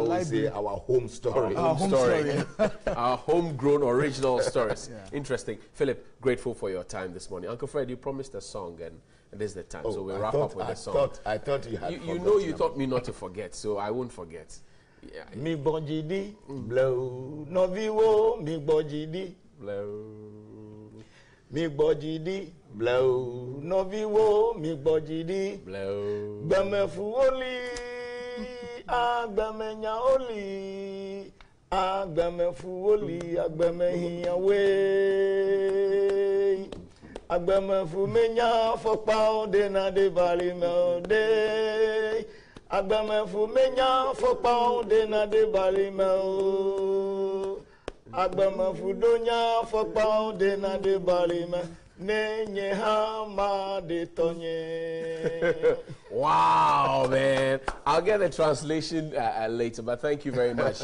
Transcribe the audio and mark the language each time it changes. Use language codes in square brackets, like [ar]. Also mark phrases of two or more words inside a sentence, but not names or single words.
[en] always say library. our home story. Our home story. Our homegrown original stories. Yeah. Interesting. Philip, grateful for your time this morning. Uncle Fred, you promised a song, and this is the time. so we'll I wrap thought- up with I the song. I thought you had You forgotten know you about taught me not to forget, so I won't forget. Yeah. [ee] Mi bonjidi, blow, no viwo, mi bonjidi, Blow. mi bonjidi, blow, no viwo, mi bonjidi, Blow. gbamefu oli, agbamenya oli, agbamefu oli, agbamehiyawe, agbamefu menya fokpa ode na de bali me ode. Agbamefu menya fokpa ode na de bali me o. Agbamefu donya fokpa ode na de bali me. Nenye ha ma de tonye. [en] Wow, man. I'll get the translation later, but thank you very much.